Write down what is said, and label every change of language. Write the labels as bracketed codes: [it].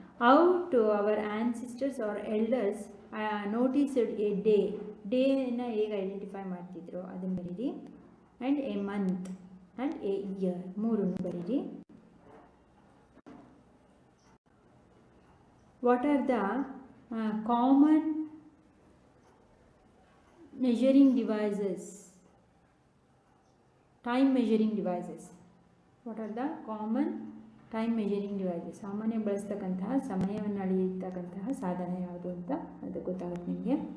[en] how to our ancestors or elders noticed a ಡೇನ [kn] ಹೇಗೆ identify ಮಾಡ್ತಿದ್ರು ಅದನ್ನು ಬರೀರಿ. [en] and a month and a year [kn] ಮೂರನ್ನು ಬರೀರಿ. [en] What are the common measuring devices, time measuring devices. What are the common time measuring devices? [kn] ಸಾಮಾನ್ಯ ಬಳಸ್ತಕ್ಕಂತಹ ಸಮಯವನ್ನು ಅಳೆಯತಕ್ಕಂತಹ ಸಾಧನ ಯಾವುದು ಅಂತ ಅದು ಗೊತ್ತಾಗುತ್ತೆ ನಿಮಗೆ.